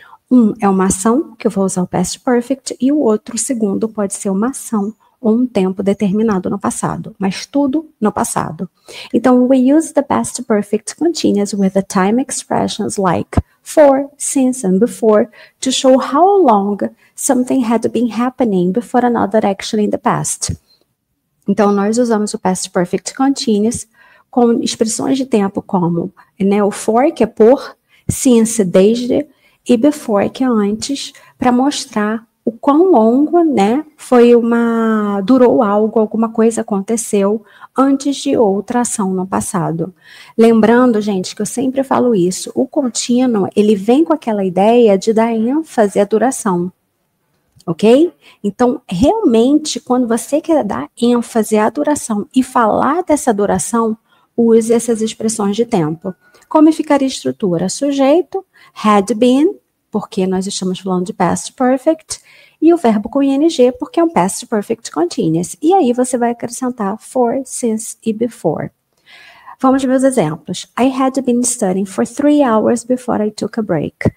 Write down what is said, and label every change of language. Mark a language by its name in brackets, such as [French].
[Portuguese] Um é uma ação, que eu vou usar o past perfect, e o outro, o segundo, pode ser uma ação ou um tempo determinado no passado, mas tudo no passado. Então, [English] we use the past perfect continuous with the time expressions like for, since, and before to show how long something had been happening before another action in the past. [Portuguese] Então, nós usamos o past perfect continuous com expressões de tempo como, né, o for, que é por, since, desde, e before, que é antes, para mostrar o quão longo, né, durou algo, alguma coisa aconteceu antes de outra ação no passado. Lembrando, gente, que eu sempre falo isso, o contínuo, ele vem com aquela ideia de dar ênfase à duração, ok? Então, realmente, quando você quer dar ênfase à duração e falar dessa duração, use essas expressões de tempo. Como ficaria a estrutura? Sujeito, had been, porque nós estamos falando de past perfect, e o verbo com ing, porque é um past perfect continuous. E aí você vai acrescentar for, since e before. Vamos ver os exemplos. [English] I had been studying for 3 hours before I took a break.